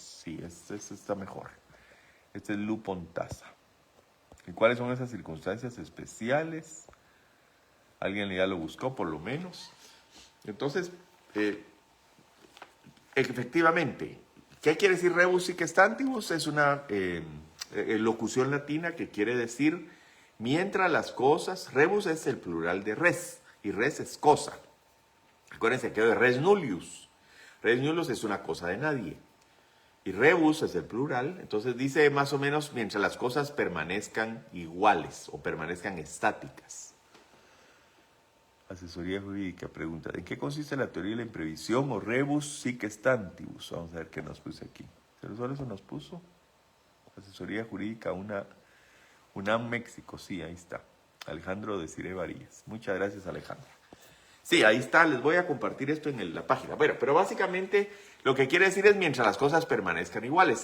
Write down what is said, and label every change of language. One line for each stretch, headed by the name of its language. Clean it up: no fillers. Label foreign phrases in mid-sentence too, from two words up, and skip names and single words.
Spanish: Sí, este está mejor. Este es Lu Pontaza. ¿Y cuáles son esas circunstancias especiales? Alguien ya lo buscó, por lo menos. Entonces, efectivamente, ¿qué quiere decir
Latin: rebus sic stantibus?
Spanish: Es una locución latina que quiere decir mientras las cosas, rebus es el plural de res, y res es cosa. Acuérdense que de
Latin: res nullius. Res nullius
Spanish: es una cosa de nadie. Y rebus es el plural, entonces dice más o menos mientras las cosas permanezcan iguales o permanezcan estáticas. Asesoría jurídica pregunta, ¿en qué consiste la teoría de la imprevisión o
Latin: rebus sic stantibus?
Spanish: Vamos a ver qué nos puse aquí. ¿Solo eso nos puso? Asesoría jurídica, UNAM México, sí, ahí está. Alejandro Desiré Varillas. Muchas gracias, Alejandro. Sí, ahí está, les voy a compartir esto en la página. Bueno, pero básicamente lo que quiere decir es mientras las cosas permanezcan iguales.